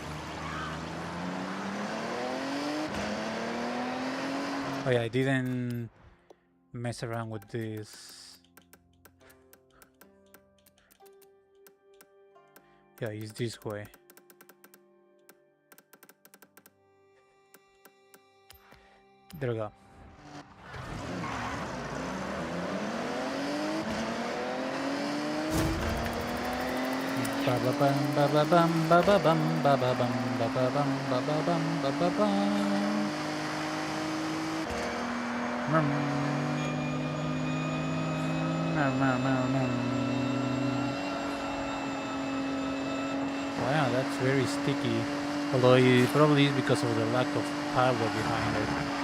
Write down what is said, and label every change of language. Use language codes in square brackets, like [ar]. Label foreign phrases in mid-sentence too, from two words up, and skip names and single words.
[en] Oh yeah, I didn't mess around with this. Yeah, it's this way. There we go. Ba ba bum ba ba bum ba ba bum ba ba bum ba ba bum ba ba bum ba ba bum. Wow, that's very sticky. Although it probably is because of the lack of power behind it.